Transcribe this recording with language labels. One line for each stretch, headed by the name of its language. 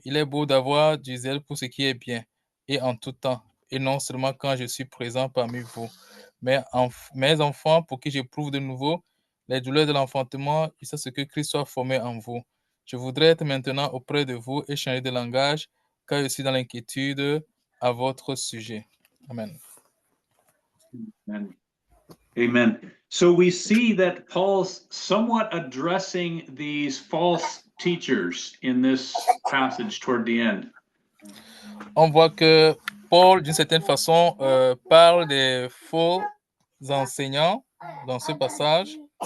French: Il est beau d'avoir du zèle pour ce qui est bien, et en tout temps, et non seulement quand je suis présent parmi vous. Mais mes enfants, pour qui j'éprouve de nouveau les douleurs de l'enfantement, jusqu'à ce que Christ soit formé en vous. Je voudrais être maintenant auprès de vous et changer de langage, car je suis dans l'inquiétude à votre sujet. Amen. Amen. Amen.
English: So we see that Paul's somewhat addressing these false teachers in this passage toward the end.
French: On voit que Paul, d'une certaine façon, parle des faux enseignants dans ce passage.